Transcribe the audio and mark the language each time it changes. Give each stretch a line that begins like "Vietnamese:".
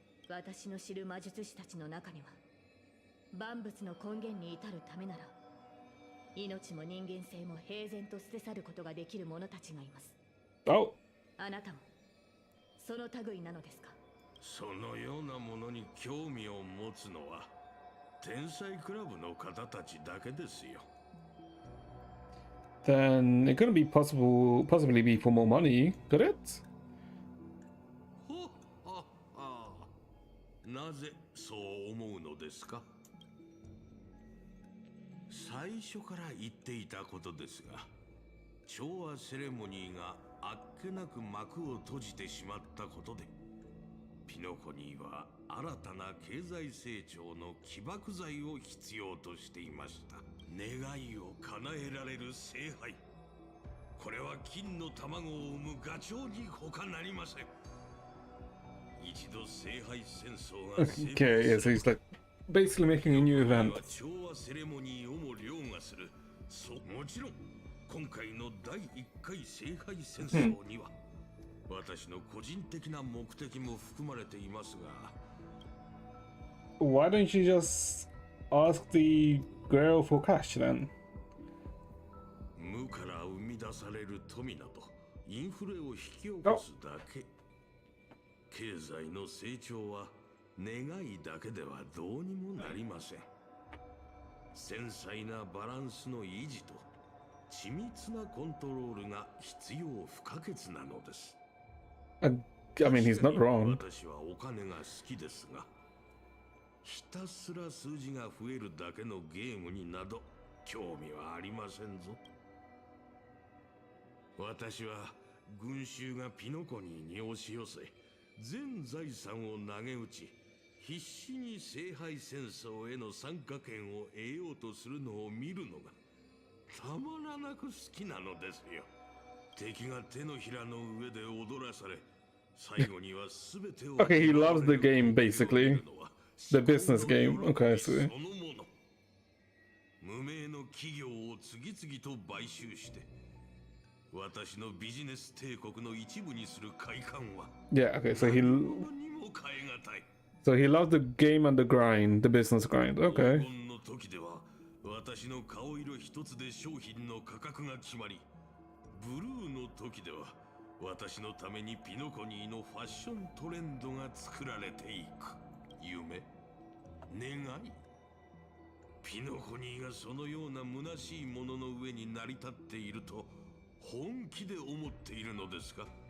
Japanese: 私の知る魔術師たちの中には、万物の根源に至るためなら命も人間性も平然と捨て去ることができる者たちがいます。
English: Oh.
Japanese: あなたもその類なのですか。そのようなものに興味を持つのは天才クラブの方たちだけですよ。
English: Then it couldn't be possibly be for more money, could it?
Japanese: ほはは、なぜそう思うのですか。最初から言っていたことですが、調和セレモニーがあっけなく幕を閉じてしまったことで、ピノコニーは新たな経済成長の起爆剤を必要としていました。願いを叶えられる聖杯、これは金の卵を産むガチョウに他なりません。一度聖杯戦争が成功
English: Okay, yeah, so he's like basically making a new event.
Japanese: 調和セレモニーをも凌駕する。もちろん今回の第1回聖杯戦争には私の個人的な目的も含まれていますが。
English: Why don't you just ask the girl for cash then?
Japanese: 無から生み出される富などインフレを引き起こすだけ。経済の成長は願いだけではどうにもなりません。繊細なバランスの維持と緻密なコントロールが必要不可欠なのです。
English: I mean, he's not wrong.
Japanese: 私はお金が好きですが、ひたすら数字が増えるだけのゲームになど興味はありませんぞ。私は群衆がピノコニーに押し寄せ、全財産を投げ打ち、必死に聖杯戦争への参加権を得ようとするのを見るのがたまらなく好きなのですよ。敵が手のひらの上で踊らされ、最後には全てを
English: Okay, he loves the game basically. The business game. Okay, I see.
Japanese: 無名の企業を次々と買収して、私のビジネス帝国の一部にする快感は
English: Yeah, okay, so
Japanese: 何も代え難い。
English: so he loves the game and the grind, the business grind. Okay.
Japanese: 黄金の時では私の顔色一つで商品の価格が決まり、ブルーの時では私のためにピノコニーのファッショントレンドが作られていく。夢、願い。ピノコニーがそのような虚しいものの上に成り立っていると本気で思っているのですか？